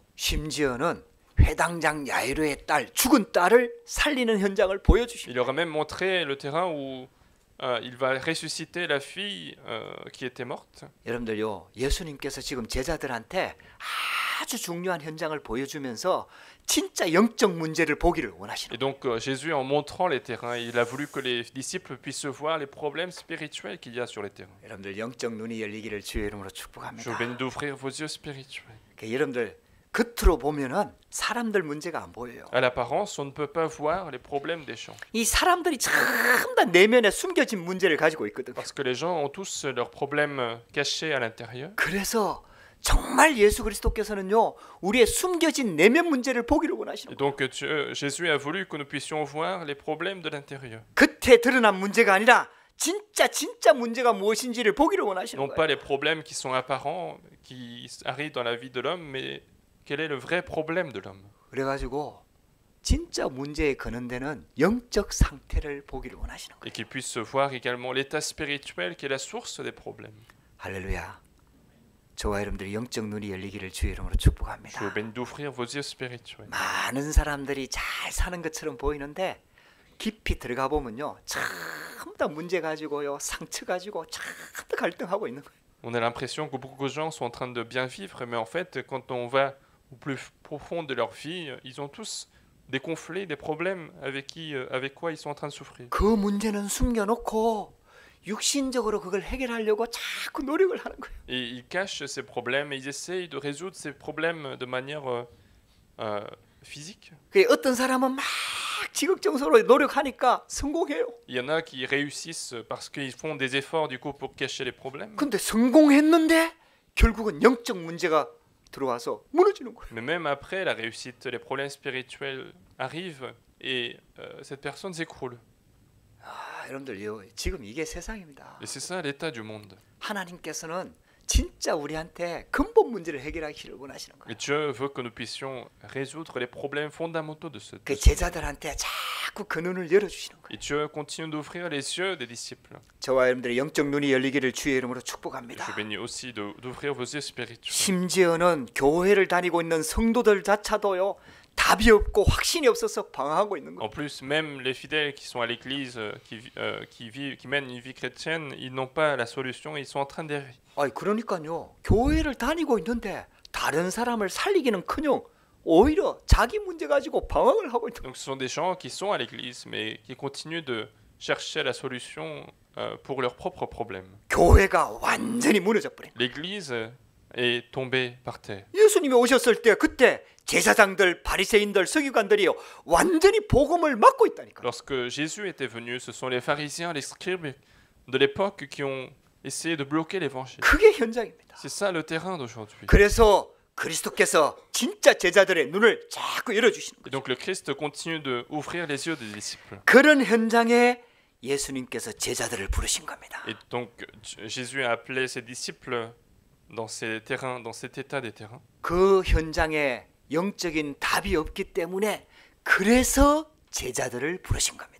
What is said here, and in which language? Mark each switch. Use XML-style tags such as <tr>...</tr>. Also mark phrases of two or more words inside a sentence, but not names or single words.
<ko>심지어는 회당장 야이로의 딸, 죽은 딸을 살리는 현장을 보여주신</ko> <fr>Il</fr> <ko>거예요.</ko> <fr>leur a même montré le terrain où il va ressusciter la fille qui était morte.</fr> <ko>여러분들요, 예수님께서 지금 제자들한테 아주 중요한 현장을 보여주면서 진짜 영적 문제를 보기를 원하시는</ko> <fr>Et donc Jésus, en montrant les terrains, il a voulu que les disciples puissent voir les problèmes spirituels qu'il y a sur les terrains.</fr> <ko>거예요. 여러분들 영적 눈이 열리기를 주의 이름으로</ko> <fr>Je vous</fr> <ko>축복합니다.</ko> <fr>bénis d'ouvrir vos yeux spirituels.</fr> <ko>그러니까 여러분들 겉으로 보면은 사람들 문제가 안 보여요.</ko> <fr>À l'apparence, on ne peut pas voir les problèmes des gens.</fr> <ko>이 사람들이 전부 다 내면에 숨겨진 문제를 가지고 있거든요.</ko> <fr>Parce que les gens ont tous leurs problèmes cachés à l'intérieur.</fr> <ko>그래서 정말 예수 그리스도께서는요, 우리의 숨겨진 내면 문제를 보기를 원하시는</ko> <fr>Et</fr> <ko>거예요.</ko> <fr>donc Jésus a voulu que nous puissions voir les problèmes de l'intérieur.</fr> <ko>겉에 드러난 문제가 아니라 진짜 문제가 무엇인지를 보기를 원하시는</ko> <fr>Non</fr> <ko>거예요.</ko> <fr>pas les problèmes qui sont apparents, qui arrivent dans la vie de l'homme, mais quel est le vrai problème de l'homme.</fr> <ko>그래가지고 진짜 문제에 거는 데는 영적 상태를 보기를 원하시는 거예요.</ko> <fr>Et qu'ils puissent voir également l'état spirituel qui est la source des problèmes.</fr> <ko>할렐루야. 저와 여러분들이 영적 눈이 열리기를 주의 이름으로</ko> <fr>Je vous</fr> <ko>축복합니다.</ko> <fr>bénis d'ouvrir vos yeux spirituels.</fr> <ko>많은 사람들이 잘 사는 것처럼 보이는데 깊이 들어가 보면요, 전부 다 문제 가지고요, 상처 가지고 전부 다 갈등하고 있는 거예요.</ko> <fr>On a l'impression que beaucoup de gens sont en train de bien vivre, mais en fait, quand on va au plus profond de leur vie, ils ont tous des conflits, des problèmes avec quoi ils sont en train de souffrir.</fr> <ko>그 문제는 숨겨놓고 육신적으로 그걸 해결하려고 자꾸 노력을 하는 거예요.</ko> <fr>Et ils cachent ces problèmes et ils essayent de résoudre ces problèmes de manière physique.</fr> <ko>그 어떤 사람은 막 지극정성으로 노력하니까 성공해요.</ko> <fr>Il y en a qui réussissent parce qu'ils font des efforts du coup pour cacher les problèmes.</fr> <ko>근데 성공했는데 결국은 영적 문제가 들어와서 무너지는 거예요.</ko> <fr>Mais même après la réussite, les problèmes spirituels arrivent et cette personne s'écroule.</fr> <ko>여러분들요, 지금 이게 세상입니다.</ko> <fr>Et c'est ça l'état du monde.</fr> <ko>하나님께서는 진짜 우리한테 근본 문제를 해결하기를 원하시는 거예요.</ko> <fr>Et Dieu veut que nous puissions résoudre les problèmes fondamentaux de ce</fr> <ko>그</ko> <fr>monde.</fr> <ko>제자들한테 자꾸 그 눈을 열어주시는 거예요.</ko> <fr>Et Dieu continue d'ouvrir les yeux des disciples.</fr> <ko>저와 여러분들의 영적 눈이 열리기를 주의 이름으로</ko> <fr>Et</fr> <ko>축복합니다.</ko> <fr>je bénis aussi d'ouvrir vos yeux spirituels.</fr> <ko>심지어는 교회를 다니고 있는 성도들 자체도요, 답이 없고 확신이 없어서 방황하고 있는 거예요.</ko> <fr>En plus, même les fidèles qui sont à l'église, qui mènent une vie chrétienne, ils n'ont pas la solution, ils sont en train d'errer.</fr> <ko>아니 그러니까요, 교회를 다니고 있는데 다른 사람을 살리기는커녕 오히려 자기 문제 가지고 방황을 하고 있는 거예요.</ko> <fr>Donc ce sont des gens qui sont à l'église, mais qui continuent de chercher la solution pour leurs propres problèmes.</fr> <ko>교회가 완전히 무너져 버린 거예요.</ko> <fr>L'église est tombée par terre.</fr> <ko>예수님이 오셨을 때 그때 제사장들, 바리새인들, 서기관들이요 완전히 복음을 막고 있다니까.</ko> <fr>Lorsque Jésus était venu, ce sont les pharisiens, les scribes de l'époque qui ont essayé de bloquer l'évangile.</fr> <ko>그게 현장입니다.</ko> <fr>C'est ça le terrain d'aujourd'hui.</fr> <ko>그래서 그리스도께서 진짜 제자들의 눈을 자꾸 열어주시는</ko> <fr>Et</fr> <ko>거죠.</ko> <fr>donc le Christ continue de ouvrir les yeux des disciples.</fr> <ko>그런 현장에 예수님께서 제자들을 부르신 겁니다.</ko> <fr>Et donc Jésus a appelé ses disciples dans ces terrains, dans cet état des terrains.</fr> <ko>그 현장에 영적인 답이 없기 때문에 그래서 제자들을 부르신 겁니다.</ko>